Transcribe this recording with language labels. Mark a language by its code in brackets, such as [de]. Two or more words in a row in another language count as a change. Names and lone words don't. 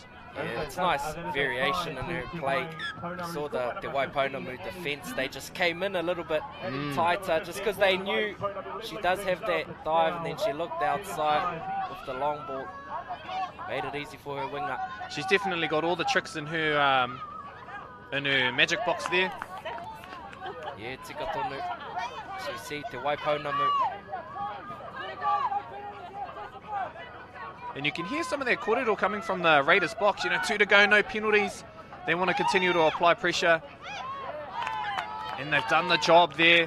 [en] Yeah, it's nice variation in her play. You saw the Waipounamu defense, they just came in a little bit tighter, just because they knew she does have that dive, and then she looked outside with the long ball. Made it easy for her winger. She's definitely got all the tricks in her magic box there. Yeah, [mi] tika tonu. [en] So you see Te Waipounamu. And you can hear some of their kōrero coming from the Raiders box. 2 to go, no penalties. They want to continue to apply pressure. And they've done the job there.